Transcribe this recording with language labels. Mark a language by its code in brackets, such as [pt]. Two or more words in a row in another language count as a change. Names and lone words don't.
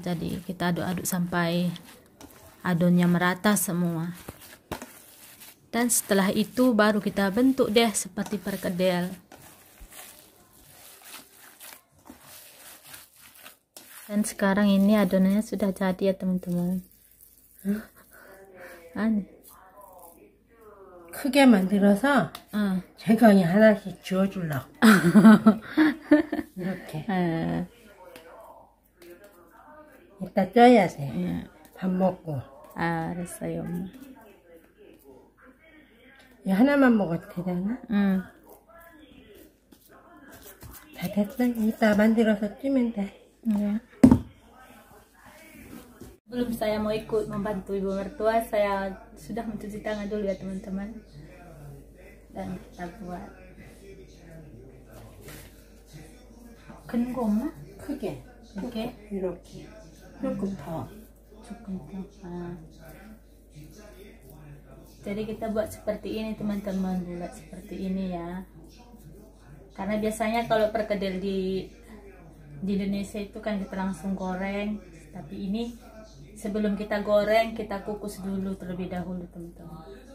[id] Jadi kita aduk-aduk sampai adonannya merata semua. Dan setelah itu baru kita bentuk deh seperti perkedel. Dan sekarang ini adonannya sudah jadi ya, teman-teman. [ko] 크게 만들어서 제가 그냥 하나씩 주워주려고. 이렇게. 이따 쪄야 돼. 밥 먹고. 알았어요, 엄마. 야, 하나만 먹어도 되잖아? 다 됐어. 이따 만들어서 찌면 돼. [id] Belum saya mau ikut membantu ibu mertua, saya sudah mencuci tangan dulu ya teman-teman. Dan kita buat [ko] 큰 고마? 크게. 이렇게? 이렇게. 조금 더. [id] Cukup. Jadi kita buat seperti ini teman-teman, bulat seperti ini ya. Karena biasanya kalau perkedel di Indonesia itu kan kita langsung goreng, tapi ini sebelum kita goreng kita kukus dulu terlebih dahulu teman-teman.